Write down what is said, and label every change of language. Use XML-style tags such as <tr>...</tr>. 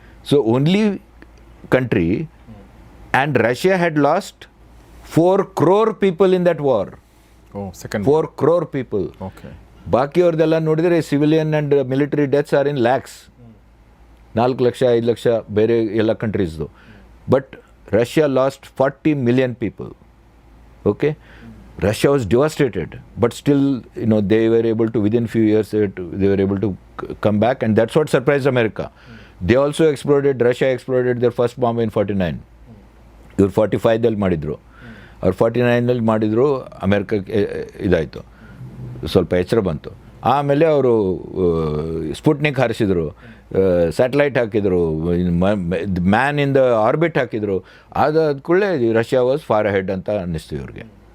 <en>So only country, and Russia had lost 4 crore people in that war. Oh, second 4 crore people. Okay.</en> <kn>ಬಾಕಿ ಅವ್ರದ್ದೆಲ್ಲ ನೋಡಿದರೆ</kn> <en>civilian and military deaths are in lakhs,</en> <kn>4 ಲಕ್ಷ 5 ಲಕ್ಷ ಬೇರೆ ಎಲ್ಲ ಕಂಟ್ರೀಸ್ದು.</kn> <en>But Russia lost 40 million people. Okay. Russia was devastated, but still, they were able to, within few years, they were able to come back, and that's what surprised America. They also Russia exploded their first bomb in 49.</en> <kn>ಇವ್ರು 45ದಲ್ಲಿ ಮಾಡಿದರು, ಅವ್ರು 49ನಲ್ಲಿ ಮಾಡಿದರು. ಅಮೆರಿಕಕ್ಕೆ ಇದಾಯಿತು, ಸ್ವಲ್ಪ ಎಚ್ಚರ ಬಂತು. ಆಮೇಲೆ ಅವರು ಸ್ಪುಟ್ನಿಕ್ ಹಾರಿಸಿದರು, ಸ್ಯಾಟಲೈಟ್ ಹಾಕಿದರು,</kn> <en>man in the orbit</en> <kn>ಹಾಕಿದರು. ಅದಾದ ಕೂಡಲೇ ರಷ್ಯಾ</kn> <en>was far ahead</en> <kn>ಅಂತ ಅನ್ನಿಸ್ತು ಇವ್ರಿಗೆ.</kn>